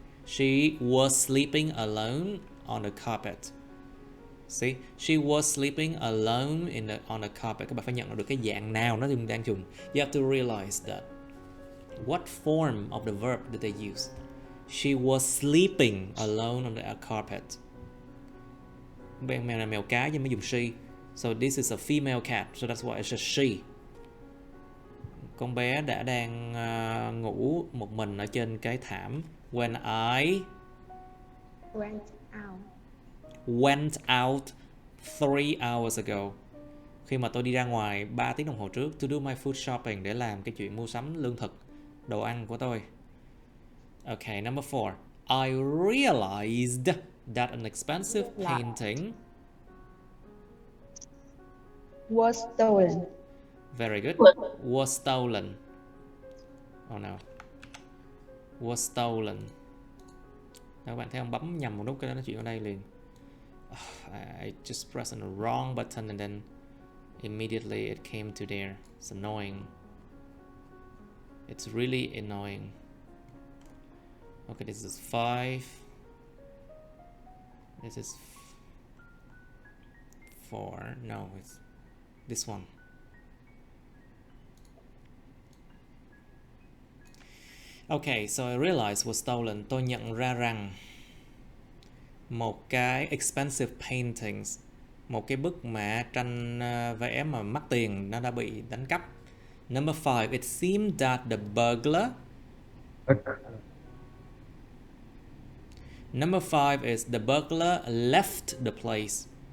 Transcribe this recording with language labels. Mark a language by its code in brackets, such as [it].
[en] She was sleeping alone on the carpet. See, she was sleeping alone on the carpet. [vi] Các bạn phải nhận được cái dạng nào nó đang dùng. [en] You have to realize that. What form of the verb did they use? She was sleeping alone on the carpet. [vi] Mèo là mèo cái nhưng mới dùng she. [en] So this is a female cat, so that's why it's a she. [vi] Con bé đã đang ngủ một mình ở trên cái thảm. [en] When I went out 3 hours ago. [vi] Khi mà tôi đi ra ngoài 3 tiếng đồng hồ trước, [en] to do my food shopping, [vi] để làm cái chuyện mua sắm lương thực, đồ ăn của tôi. [en] Okay, number 4. I realized that an expensive painting Was stolen. Very good. Was stolen. Oh no. Was stolen. [vi] Các bạn thấy không, bấm nhầm một nút cái đó nói chuyện ở đây liền. [en] I just pressed on the wrong button and then immediately it came to there. It's annoying. It's really annoying. Okay, this is 5. This is 4. No, it's this one. Okay, so I realized was stolen. [vi] Tôi nhận ra rằng một cái [en] expensive paintings, [vi] một cái bức mà tranh vẽ mà mắc tiền, nó đã bị đánh cắp. [en] Number 5. It seemed that the burglar. Number 5 is the burglar left the place.